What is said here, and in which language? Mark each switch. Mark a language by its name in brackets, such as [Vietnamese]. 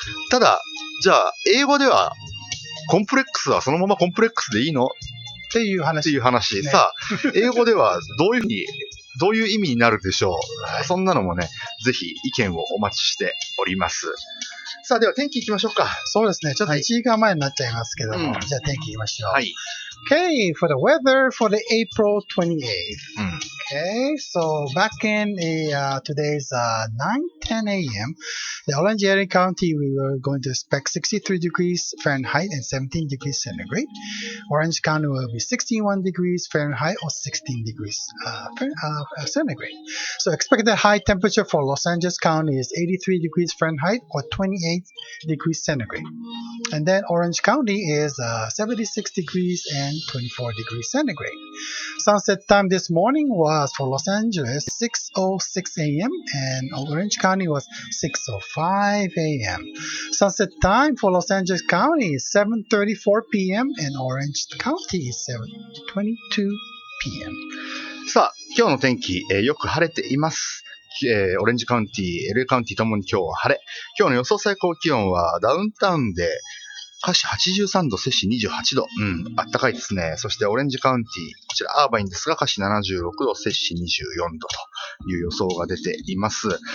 [Japanese] ただ、じゃあ、英語では、コンプレックスはそのままコンプレックスでいいのっていう話。ね、さあ、英語ではどういう意味になるでしょう、はい、そんなのもね、ぜひ意見をお待ちしております。さあ、では天気いきましょうか。そうですね。ちょっと1時間前になっちゃいますけども、じゃあ天気いきましょう。はい。 [English] Okay, for the weather for the April 28th. Okay, so back in today's 9:10 a.m., the Orange Area County, we were going to expect 63 degrees Fahrenheit and 17 degrees centigrade. Orange County will be 61 degrees Fahrenheit or 16 degrees centigrade. So expected high temperature for Los Angeles County is 83 degrees Fahrenheit or 28 degrees centigrade. And then Orange County is 76 degrees and 24 degrees centigrade. Sunset time this morning was for Los Angeles 6:06 a.m. and Orange County was 6:05 a.m. Sunset time for Los Angeles County is 7:34 p.m. and Orange County is 7:22 p.m. [Japanese] さあ、今日の天気、よく晴れています。オレンジカウンティ、LA カウンティともに今日は晴れ。今日の予想最高気温はダウンタウンで華氏83度、摂氏28度。あったかいですね。そしてオレンジカウンティ、こちらアーバインですが、華氏76度、摂氏24度という予想が出ています。